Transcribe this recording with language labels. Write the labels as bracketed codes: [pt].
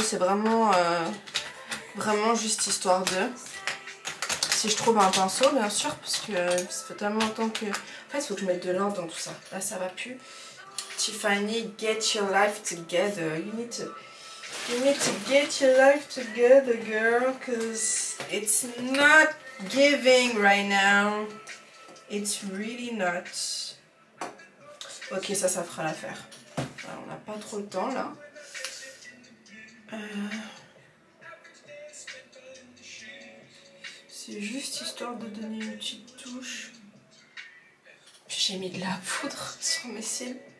[fr] C'est vraiment juste histoire de... Si je trouve un pinceau, bien sûr, parce que ça fait tellement longtemps que... En fait, il faut que je mette de l'ordre dans tout ça. Là, ça va plus. [en] Tiffany, get your life together. You need to get your life together, girl, because it's not giving right now. It's really not. Ok, [fr] ça fera l'affaire. On n'a pas trop le temps, là. C'est juste histoire de donner une petite touche. J'ai mis de la poudre sur mes cils.